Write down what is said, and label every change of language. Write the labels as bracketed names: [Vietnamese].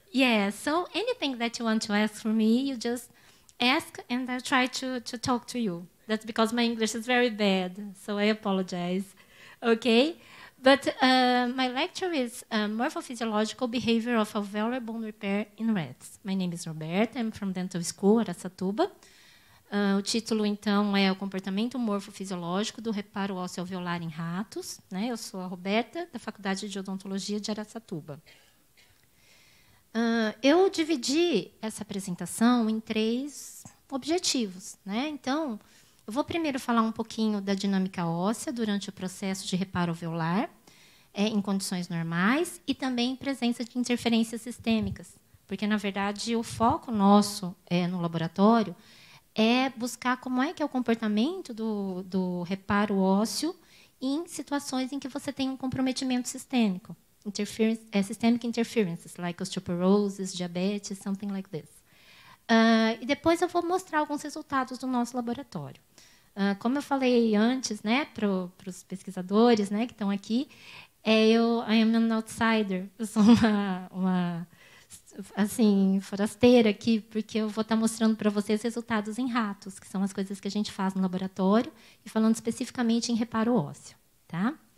[English] Yes, so anything that you want to ask from me, you just ask, and I'll try to talk to you. That's because my English is very bad, so I apologize. Okay? But my lecture is Morphophysiological Behavior of Alveolar Bone Repair in Rats. My name is Roberta, I'm from Dental School, Aracatuba. [Portuguese] O título, então, é o comportamento morfofisiológico do reparo ósseo alveolar em ratos. Né? Eu sou a Roberta, da Faculdade de Odontologia de Aracatuba. Eu dividi essa apresentação em 3 objetivos. Né? Então, eu vou primeiro falar um pouquinho da dinâmica óssea durante o processo de reparo alveolar, em condições normais, e também em presença de interferências sistêmicas. Porque, na verdade, o foco nosso no laboratório é buscar como é que é o comportamento do reparo ósseo em situações em que você tem um comprometimento sistêmico. [English] Systemic interferences, like osteoporosis, diabetes, something like this. [Portuguese] E depois eu vou mostrar alguns resultados do nosso laboratório. Como eu falei antes, né, para os pesquisadores, né, que estão aqui, [English] I am an outsider. [Portuguese] Eu sou uma assim, forasteira aqui, porque eu vou estar mostrando para vocês resultados em ratos, que são as coisas que a gente faz no laboratório, e falando especificamente em reparo ósseo. Tá?